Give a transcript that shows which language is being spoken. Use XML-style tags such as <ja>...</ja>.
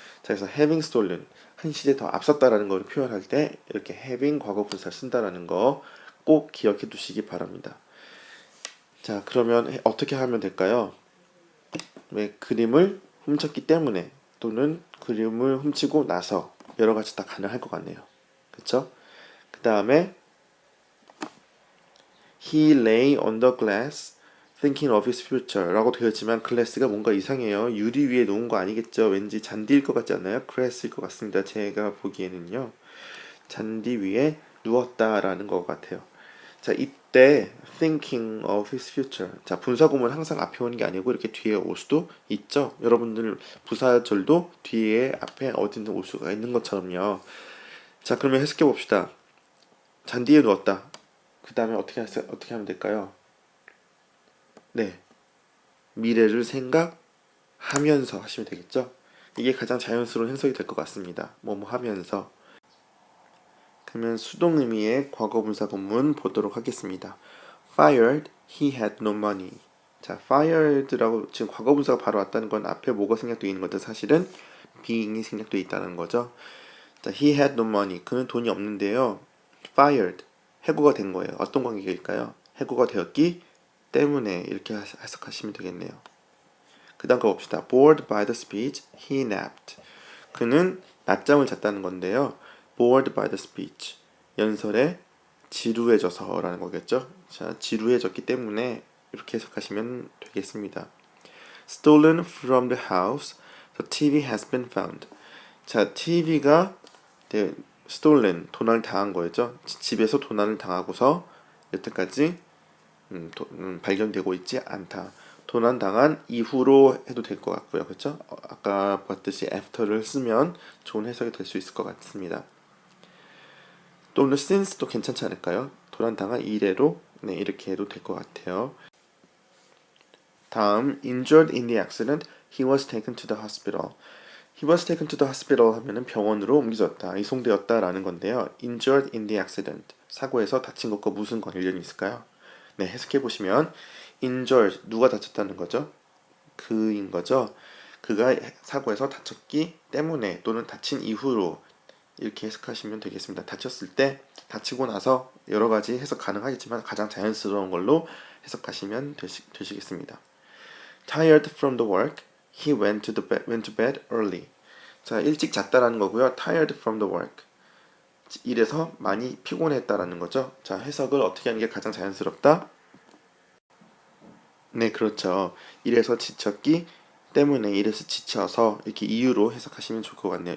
<ko>자, 그래서</ko> <en>having stolen</en> <ko>한 시제 더 앞섰다라는 걸 표현할 때 이렇게 having 과거 분사를 쓴다라는 거 꼭 기억해 두시기 바랍니다. 자, 그러면 어떻게 하면 될까요? 왜 그림을 훔쳤기 때문에 또는 그림을 훔치고 나서 여러 가지 다 가능할 것 같네요. 그쵸? 그 다음에</ko> <en>He lay on the glass thinking of his future</en> <ko>라고 되었지만 glass가 뭔가 이상해요. 유리 위에 놓은 거 아니겠죠? 왠지 잔디일 것 같지 않나요? glass일 것 같습니다. 제가 보기에는요. 잔디 위에 누웠다라는 것 같아요. 자, 이때</ko> <en>thinking of his future.</en> <ko>자, 분사구문 항상 앞에 오는 게 아니고 이렇게 뒤에 올 수도 있죠. 여러분들 부사절도 뒤에 앞에 어딘가 올 수가 있는 것처럼요. 자, 그러면 해석해 봅시다. 잔디에 누웠다. 그 다음에 어떻게 하면 될까요? 네, 미래를 생각하면서 하시면 되겠죠. 이게 가장 자연스러운 해석이 될 것 같습니다. 뭐뭐 하면서. 그러면 수동 의미의 과거 분사 본문 보도록 하겠습니다.</ko> <en>Fired, he had no money.</en> <ko>자, fired라고 지금 과거 분사가 바로 왔다는 건 앞에 뭐가 생략되어 있는 건데 사실은 being이 생략되어 있다는 거죠.</ko> <en>자, he had no money.</en> <ko>그는 돈이 없는데요. Fired, 해고가 된 거예요. 어떤 관계일까요? 해고가 되었기 때문에 이렇게 해석하시면 되겠네요. 그 다음 거 봅시다.</ko> <en>Bored by the speech, he napped.</en> <ko>그는 낮잠을 잤다는 건데요.</ko> <en>Bored by the speech.</en> <ko>연설에 지루해져서라는 거겠죠. 자, 지루해졌기 때문에 이렇게 해석하시면 되겠습니다.</ko> <en>Stolen from the house, the TV has been found.</en> <ko>자, TV가 stolen, 도난을 당한 거였죠. 집에서 도난을 당하고서 여태까지 발견되고 있지 않다. 도난 당한 이후로 해도 될 것 같고요. 그렇죠? 아까 봤듯이 after를 쓰면 좋은 해석이 될 수 있을 것 같습니다. 또는 since도 괜찮지 않을까요? 도난 당한 이래로 네, 이렇게 해도 될 것 같아요. 다음</ko> <en>injured in the accident, he was taken to the hospital. He was taken to the hospital</en> <ko>하면은 병원으로 옮겨졌다, 이송되었다라는 건데요.</ko> <en>Injured in the accident.</en> <ko>사고에서 다친 것과 무슨 관련이 있을까요? 네, 해석해 보시면 injured 누가 다쳤다는 거죠? 그인 거죠. 그가 사고에서 다쳤기 때문에 또는 다친 이후로 이렇게 해석하시면 되겠습니다. 다쳤을 때, 다치고 나서 여러 가지 해석 가능하겠지만 가장 자연스러운 걸로 해석하시면 되시겠습니다.</ko> <en>Tired from the work, he went to bed early.</en> <ko>자, 일찍 잤다라는 거고요.</ko> <en>Tired from the work.</en> <ko>일에서 많이 피곤했다라는 거죠. 자, 해석을 어떻게 하는 게 가장 자연스럽다? 네, 그렇죠. 일에서 지쳤기 때문에 일에서 지쳐서 이렇게 이유로 해석하시면 좋을 것 같네요.</ko>